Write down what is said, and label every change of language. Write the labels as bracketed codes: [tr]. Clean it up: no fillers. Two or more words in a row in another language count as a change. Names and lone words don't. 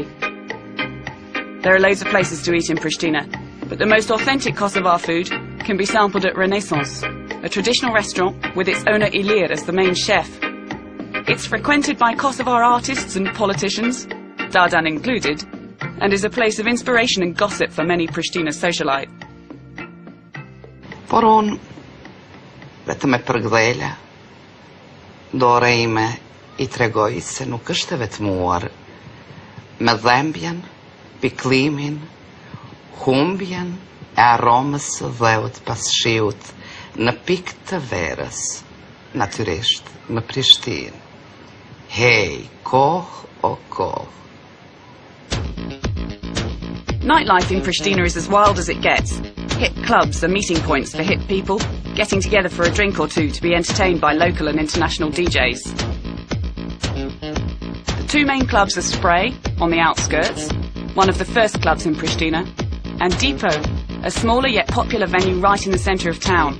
[en] There are loads of places to eat in Pristina, but the most authentic Kosovar food can be sampled at Renaissance, a traditional restaurant with its owner Ilir as the main chef. It's frequented by Kosovar artists and politicians, Dardan included, and is a place of inspiration and gossip for many Pristina socialites. [sq] Por unë, vetëm e përgdhela, dora ime I tregoj se nuk është e vetmuar me dhembjen, piklimin, humbjen e aromës së dheut pas shiut në pikë të verës, natyrisht në Prishtinë. Hey, kohë o kohë. [en] Nightlife in Pristina is as wild as it gets. Hip clubs are meeting points for hip people, getting together for a drink or two to be entertained by local and international DJs. The two main clubs are Spray, on the outskirts, one of the first clubs in Prishtina, and Depot, a smaller yet popular venue right in the centre of town.